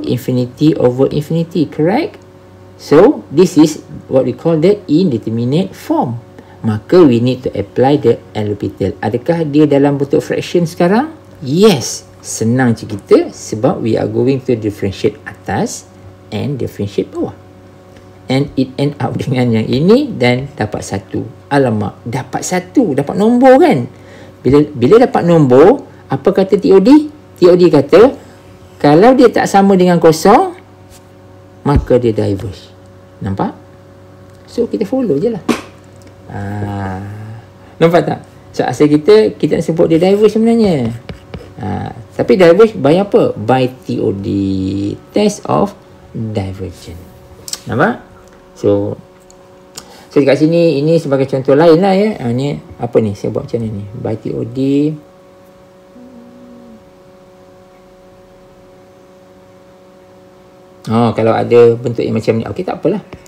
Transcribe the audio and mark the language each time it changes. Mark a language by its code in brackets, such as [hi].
[en] Infinity over infinity, correct? So this is what we call the indeterminate form. Maka we need to apply the L'Hopital. Adakah dia dalam bentuk fraction sekarang? Yes. Senang cerita sebab we are going to differentiate atas and differentiate bawah. [ms] And it end up dengan yang ini dan dapat 1. Alamak, dapat 1, dapat nombor kan? Bila dapat nombor, apa kata TOD? TOD kata, kalau dia tak sama dengan kosong, maka dia diverge. Nampak? So, kita follow je lah. Nampak tak? So, asal kita nak sebut dia diverge sebenarnya. Tapi diverge by apa? [en] By TOD, test of divergence. [ms] Nampak? So dekat sini, ini sebagai contoh lain lah ya. Ni apa ni? Saya buat macam ni. By TOD. Kalau ada bentuk yang macam ni, okey, tak apalah.